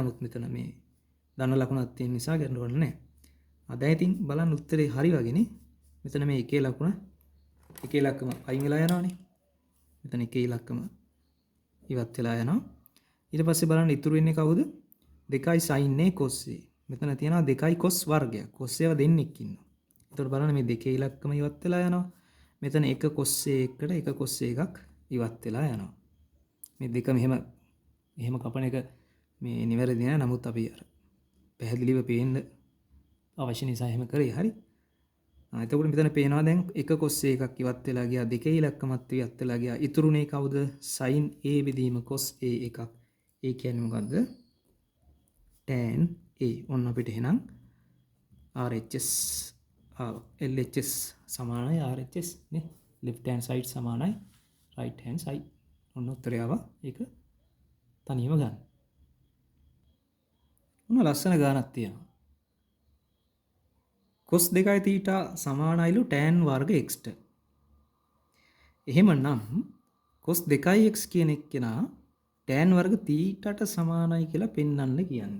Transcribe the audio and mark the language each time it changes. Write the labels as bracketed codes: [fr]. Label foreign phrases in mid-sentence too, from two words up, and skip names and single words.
[si] නමුත් මෙතන මේ ධන ලකුණක් තියෙන නිසා ගැටලුවක් නැහැ. දැන් ඉතින් බලන්න උත්තරේ හරි වගේනේ. මෙතන මේ එකේ ලකුණ එකේ ලක්කම අයින් වෙලා යනවානේ. මෙතන එකේ ලක්කම ඉවත් වෙලා යනවා. ඊට පස්සේ බලන්න ඉතුරු වෙන්නේ කවුද? 2 sin a cos a. මෙතන තියෙනවා 2 cos වර්ගයක්. cos ඒවා දෙන්නෙක් ඉන්නවා. එතකොට බලන්න මේ දෙකේ ඉලක්කම ඉවත් වෙලා යනවා. මෙතන 1 cos a එකට 1 cos a එකක් ඉවත් වෙලා යනවා. මේ දෙක මෙහෙම කපන එක මේ නිවැරදි නෑ. නමුත් අපි අර පැහැදිලිව පේන්න අවශ්‍ය නිසා එහෙම කරේ. හරි. එතකොට මෙතන පේනවා දැන් එක cos එකක් ඉවත් වෙලා ගියා, දෙකේ ඉලක්කමත් ඉවත් වෙලා ගියා. ඉතුරුනේ කවුද? sin a බෙදීම cos a එකක්. ඒ කියන්නේ මොකද්ද? tan a. ඔන්න අපිට එහෙනම් [en] RHS LHS [si] සමානයි RHS නේ. [en] left hand side සමානයි right hand side. [si] ඔන්න උත්තරය ආවා. ඒක තනියම ගන්න. ඔන්න ලස්සන ගානක් තියෙනවා. cos 2 θ සමානයිලු tan වර්ග x ට. එහෙමනම් cos 2x කියන එක්කෙනා tan වර්ග θට සමානයි කියලා පෙන්වන්න කියන්නේ.